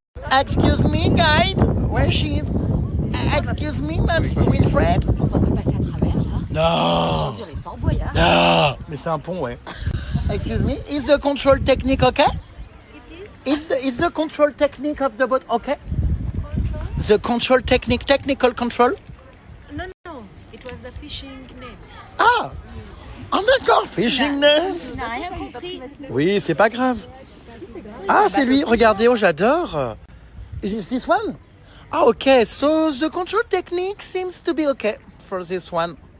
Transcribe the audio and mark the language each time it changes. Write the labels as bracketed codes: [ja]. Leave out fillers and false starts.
[en] Excuse me guide, where she is? Excuse me, my sweet friend. [fr] On va pas passer à travers là. Non. On dirait Fort Boyard. Ah, mais c'est un pont, ouais. [en] Excuse me, is the control technique okay? Is the control technique of the boat okay? The control technique, technical control? No, it was the fishing net. [fr] Ah, d'accord, [en] fishing net. [fr] Tu n'as rien compris. Oui, c'est pas grave. Ah, c'est lui, regardez, oh j'adore. [en] Is this one? Ah, okay, so the control technique seems to be okay for this one.